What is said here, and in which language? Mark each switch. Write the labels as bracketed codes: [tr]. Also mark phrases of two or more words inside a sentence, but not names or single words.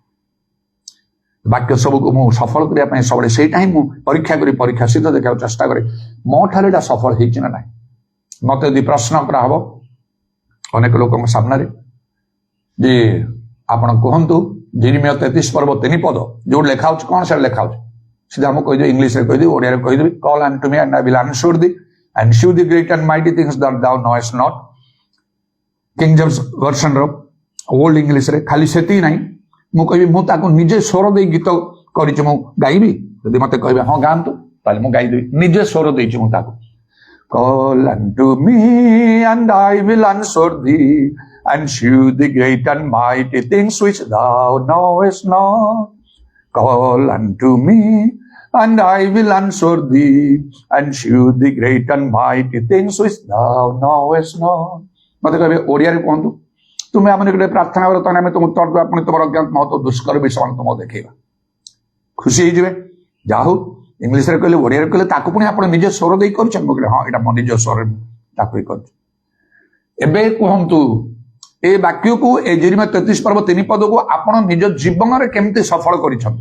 [or] ବାକ୍ୟ ସବୁକୁ ମୁଁ ସଫଳ କରିବା ପାଇଁ ସବୁବେଳେ ସେଇଟା ହିଁ ମୁଁ ପରୀକ୍ଷା କରି ପରୀକ୍ଷା ସିଦ୍ଧ ଦେଖିବାକୁ ଚେଷ୍ଟା କରେ, ମୋ ଠାରେ ଏଇଟା ସଫଳ ହେଇଛି ନା ନାହିଁ। ମତେ ଯଦି ପ୍ରଶ୍ନ କରାହବ ଅନେକ ଲୋକଙ୍କ ସାମ୍ନାରେ ଯେ ଆପଣ କୁହନ୍ତୁ ଯିରିମିୟ 33 ପର୍ବ 3 ପଦ ଯୋଉଠି ଲେଖା ହଉଛି କଣ ସେଟା ଲେଖା ହଉଛି, ସିଧା ମୁଁ କହିଦେବି, ଇଂଲିଶରେ କହିଦେବି, ଓଡିଆରେ କହିଦେବି, କଲ୍ [en] unto me and I will answer thee and shew the great and mighty things that thou knowest not। [or] କିଙ୍ଗ ଜେମ୍ସ ଭର୍ସନ ର ଓଲ୍ଡ ଇଂଲିଶରେ ଖାଲି ସେତିକି ନାହିଁ, ମୁଁ କହିବି ମୁଁ ତାକୁ ନିଜେ ସ୍ୱର ଦେଇ ଗୀତ କରିଛି, ମୁଁ ଗାଇବି। ଯଦି ମତେ କହିବେ ହଁ ଗାଆନ୍ତୁ, ତାହେଲେ ମୁଁ ଗାଇଦେବି, ନିଜେ ସ୍ୱର ଦେଇଛି ମୁଁ ତାକୁ। [en] Call unto me and I will answer thee and shew the great and mighty things which thou knowest not। Call unto me and I will answer thee and shew the great and mighty things which thou knowest not। [or] ମତେ କହିବେ ଓଡିଆରେ କୁହନ୍ତୁ, ତୁମେ ଆମ ନିକଟରେ ପ୍ରାର୍ଥନା କର, ତାହେଲେ ଆମେ ତୁମ ଉତ୍ତର ଦେବା, ପୁଣି ତୁମର ଅଜ୍ଞାତ ମହତ ଦୁଷ୍କର ବିଷୟ ତୁମକୁ ଦେଖେଇବା। ଖୁସି ହେଇଯିବେ। ଯାହା ହଉ ଇଂଲିଶରେ କହିଲେ, ଓଡିଆରେ କହିଲେ, ତାକୁ ପୁଣି ଆପଣ ନିଜ ସ୍ୱର ଦେଇ କରୁଛନ୍ତି। ମୁଁ କହିଲେ ହଁ, ଏଇଟା ମୋ ନିଜ ସ୍ୱରରେ ତାକୁ ହିଁ କରୁଛି। ଏବେ କୁହନ୍ତୁ ଏ ବାକ୍ୟକୁ, ଏ ଯିରିମିୟ 33 ପର୍ବ 3 ପଦକୁ ଆପଣ ନିଜ ଜୀବନରେ କେମିତି ସଫଳ କରିଛନ୍ତି?